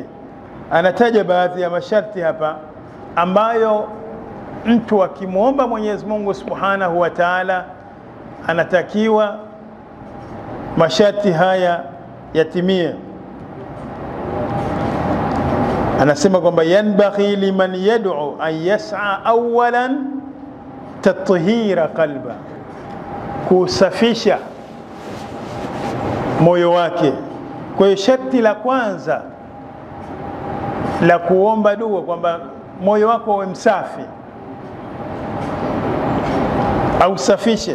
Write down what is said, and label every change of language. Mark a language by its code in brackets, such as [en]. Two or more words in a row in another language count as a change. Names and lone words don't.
[sw] Anataja baadhi ya masharti hapa ambayo mtu akimwomba Mwenyezi Mungu [ar] سبحانه وتعالى [sw] anatakiwa masharti haya yatimie. Anasema kwamba [ar] ينبغي لمن يدعو أن يسعى أولا تطهير قلبا, [sw] kusafisha moyo wake. Kwa hiyo sharti la kwanza la kuomba dua kwamba moyo wako uwe msafi au safishe.